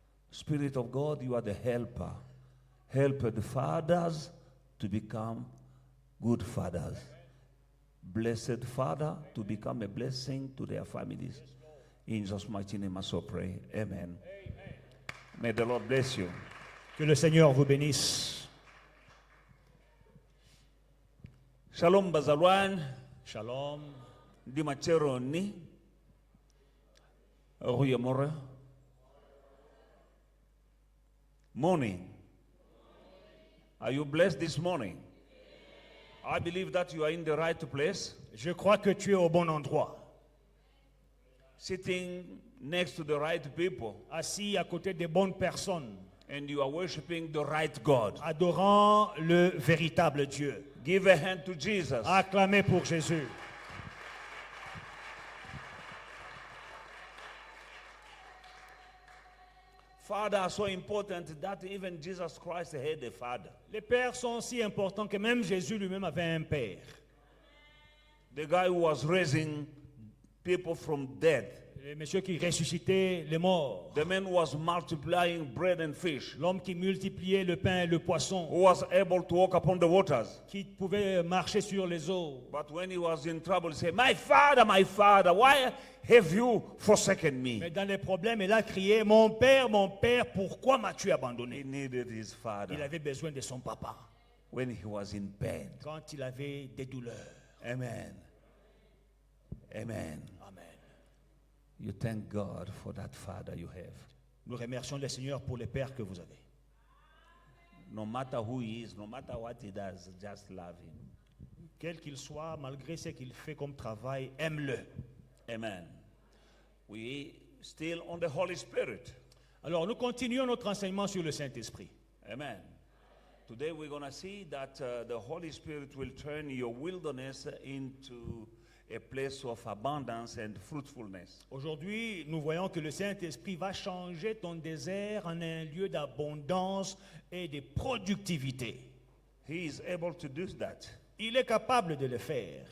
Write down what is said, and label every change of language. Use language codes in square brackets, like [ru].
[en] Spirit of God, you are the helper. Help the fathers to become good fathers. Blessed father to become a blessing to their families. In Jesus' mighty name I so pray. Amen. May the Lord bless you. [fr] Que le Seigneur vous bénisse. Shalom bazalwan. Shalom. Di machero ni. Ruyamora. [en] Morning. Are you blessed this morning? I believe that you are in the right place. [fr] Je crois que tu es au bon endroit. [en] Sitting next to the right people. [fr] Assis à côté des bonnes personnes. [en] And you are worshiping the right God. [fr] Adorant le véritable Dieu. [en] Give a hand to Jesus. [fr] Acclamez pour Jésus. [en] Fathers are so important that even Jesus Christ had a father. [fr] Les pères sont si importants que même Jésus lui-même avait un père. [en] The guy who was raising people from dead. [fr] Le monsieur qui ressuscitait les morts. [en] The man who was multiplying bread and fish. [fr] L'homme qui multipliait le pain et le poisson. [en] Who was able to walk upon the waters. [fr] Qui pouvait marcher sur les eaux. [en] But when he was in trouble, he said, my father, why have you forsaken me? [fr] Mais dans les problèmes, il a crié, mon père, pourquoi m'as-tu abandonné? [en] He needed his father. [fr] Il avait besoin de son papa. [en] When he was in pain. [fr] Quand il avait des douleurs. [en] Amen. Amen. Amen. You thank God for that father you have. [fr] Nous remercions le Seigneur pour les pères que vous avez. [en] No matter who he is, no matter what he does, just love him. [fr] Quel qu'il soit, malgré ce qu'il fait comme travail, aime-le. [en] Amen. We still on the Holy Spirit. [fr] Alors, nous continuons notre enseignement sur le Saint-Esprit. [en] Amen. Today we're going to see that the Holy Spirit will turn your wilderness into a place of abundance and fruitfulness. [fr] Aujourd'hui, nous voyons que le Saint-Esprit va changer ton désert en un lieu d'abondance et de productivité. [en] He is able to do that. [fr] Il est capable de le faire.